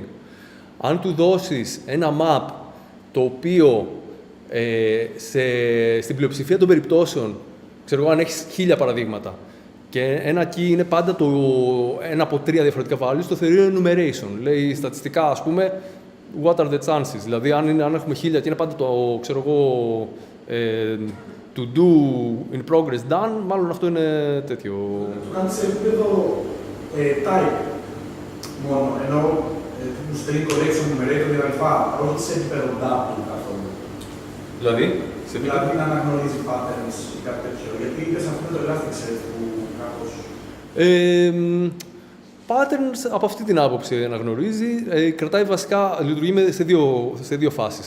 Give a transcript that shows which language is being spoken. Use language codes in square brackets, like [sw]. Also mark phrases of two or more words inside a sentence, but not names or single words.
[el] Αν του δώσεις ένα map το οποίο στην πλειοψηφία των περιπτώσεων, ξέρω εγώ, αν έχεις 1000 παραδείγματα και ένα key είναι πάντα ένα από 3 διαφορετικά values, το θεωρεί enumeration. Λέει στατιστικά, ας πούμε, [en] what are the chances. [el] Δηλαδή, αν έχουμε 1000 και είναι πάντα το, ξέρω εγώ, [en] to do in progress done, [el] μάλλον αυτό είναι τέτοιο. Το κάνεις σε επίπεδο type μόνο, ενώ του [en] string collection, [el] numerator κτλ. Όχι σε επίπεδο data καθόλου. Δηλαδή, Δηλαδή να αναγνωρίζει patterns ή κάτι τέτοιο. Γιατί είπες αυτό με το Elasticsearch που κάπως... Patterns από αυτή την άποψη αναγνωρίζει. Κρατάει βασικά, λειτουργεί σε δύο φάσεις.